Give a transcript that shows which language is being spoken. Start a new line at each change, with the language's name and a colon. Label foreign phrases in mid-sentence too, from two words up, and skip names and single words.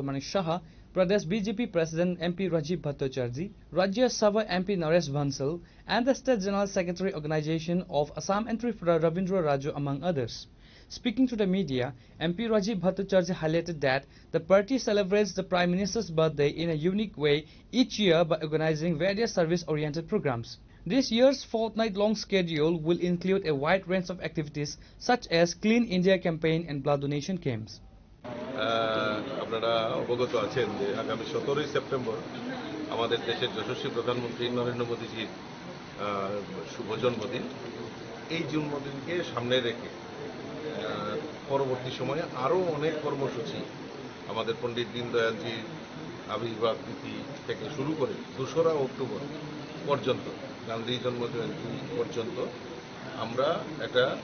English: Manish Saha, Pradesh BJP President MP Rajiv Bhattacharjee, Rajya Sabha MP Naresh Bansal, and the State General Secretary Organization of Assam and Tripura Ravindra Raju, among others. Speaking to the media, MP Rajiv Bhattacharjee highlighted that the party celebrates the Prime Minister's birthday in a unique way each year by organizing various service-oriented programs. This year's fortnight-long schedule will include a wide range of activities such as Clean India campaign and blood donation camps.
Bangla: আপনারা অবগত আছেন যে আগামী 17 সেপ্টেম্বর আমাদের দেশের যশস্বী প্রধানমন্ত্রী নরেন্দ্র মোদীজির শুভ জন্মদিন। এই জন্মদিনকে সামনে রেখে পরবর্তী সময়ে আরও অনেক কর্মসূচি আমাদের পণ্ডিত দীনদয়ালজির আবির্ভাব তিথি থেকে শুরু করে 2রা অক্টোবর পর্যন্ত, গান্ধী জন্মজয়ন্তী পর্যন্ত আমরা একটা